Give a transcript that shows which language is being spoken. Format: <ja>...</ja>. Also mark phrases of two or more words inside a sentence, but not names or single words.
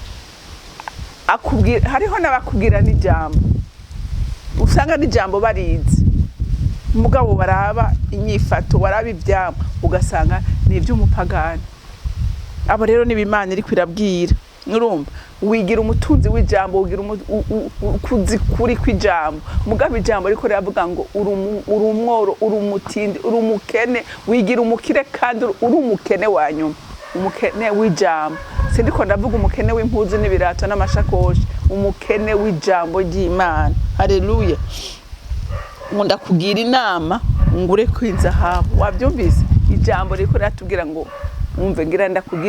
<rn>akubwira hariho n'abakubwira n'ijambo usanga n'ijambo barizi umugabo baraba inyifato baraba ivyamo ugasanga ni ivy'umupagani abo rero ni Imana iri kwirabwira urumva wigira umutunzi w'ijambo ugira kuzi kuri kw'ijambo mugabo ijambo riko riravuga ngo uri umworo uri umutindi uri umukene wigira umukire kandi uri umukene wanyuma umukene w'ijambo sindiko ndavuga umukene w'impuzu n'ibirato n'amashakoshi umukene w'ijambo ry'Imana haleluya ngunda kugira inama ngure kw'inzahabu wabyumvise ijambo riko ratubwira ngo umve ngira ndakugira</rn>